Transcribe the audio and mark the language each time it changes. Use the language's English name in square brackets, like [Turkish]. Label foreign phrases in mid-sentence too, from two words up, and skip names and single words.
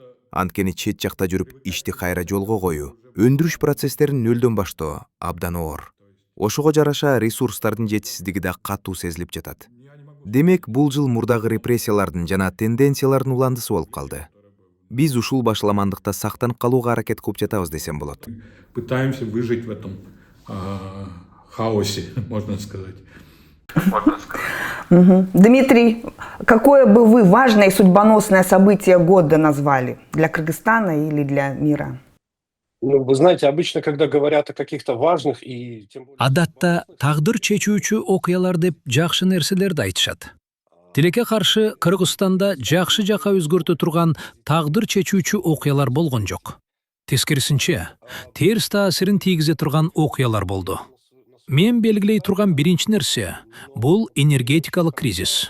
[Kyrgyz] Анткени чет жакта жүрүп ишти кайра жолго коюу, өндүрүш процесстерин нөлдөн баштоо абдан оор. Ошого жараша ресурстардын жетишсиздиги да катуу сезилип жатат. Демек, бул жыл мурдагы репрессиялардын жана тенденциялардын уландысы болуп калды. Биз ушул башаламандыкта сактанып калууга аракет кылып жатабыз десем болот. [Russian] Пытаемся выжить в этом хаосе, можно сказать. Дмитрий, какое бы вы важное и судьбоносное событие года назвали для Кыргызстана или для мира? Ну, вы знаете, обычно, когда говорят о каких-то важных и тем более... [Kyrgyz] Адатта тагдыр чечүүчү окуялар деп жакшы нерселерди айтышат. Тилекке каршы Кыргызстанда жакшы жака өзгөртө турган тагдыр чечүүчү окуялар болгон жок. Тескерисинче, терс таасирин тийгизе турган окуялар болду. Мен белгилей турган биринчи нерсе бул энергетикалык кризис.